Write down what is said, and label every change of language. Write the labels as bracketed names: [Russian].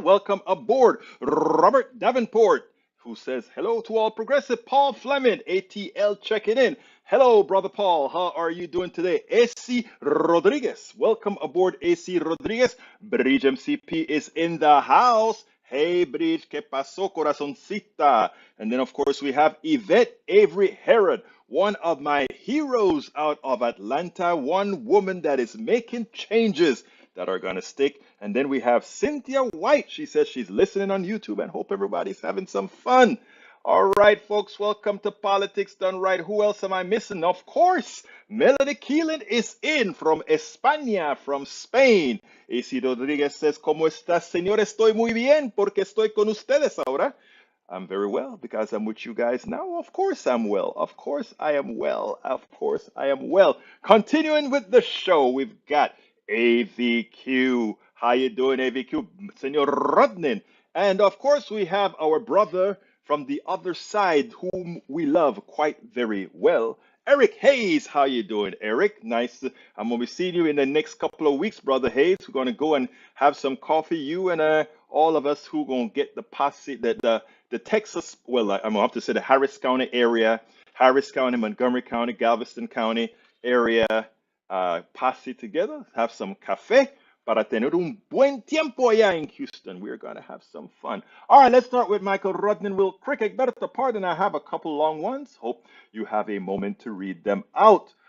[English] Welcome aboard Robert Davenport, who says hello to all progressive. Paul Fleming, ATL, checking in. Hello, brother Paul. How are you doing today? AC Rodriguez. Welcome aboard, AC Rodriguez. Bridge MCP is in the house. Hey, Bridge, [Spanish] ¿qué pasó, corazoncita? [English] And then, of course, we have Yvette Avery Herod, one of my heroes out of Atlanta, one woman that is making changes that are going to stick. And then we have Cynthia White. She says she's listening on YouTube and hope everybody's having some fun. All right, folks, welcome to Politics Done Right. Who else am I missing? Of course, Melody Keelan is in from España, from Spain. [Spanish] AC Rodriguez says, ¿Cómo estás, señor? Estoy muy bien porque estoy con ustedes ahora. [English] I'm very well because I'm with you guys now. Of course I'm well. Of course I am well. Of course I am well. Continuing with the show, we've got AVQ. How you doing, AVQ? Senor Rodnin. And of course we have our brother from the other side, whom we love quite very well, Eric Hayes. How you doing, Eric? Nice. I'm gonna be seeing you in the next couple of weeks, brother Hayes. We're gonna go and have some coffee. You and all of us who gonna get the posse, the Texas. Well, I'm gonna have to say the Harris County area, Harris County, Montgomery County, Galveston County area posse together. Have some café. [Spanish] Para tener un buen tiempo allá in Houston. [English] We're going to have some fun. All right, let's start with Michael Rodman real quick. Egberto, pardon, I have a couple long ones. Hope you have a moment to read them out.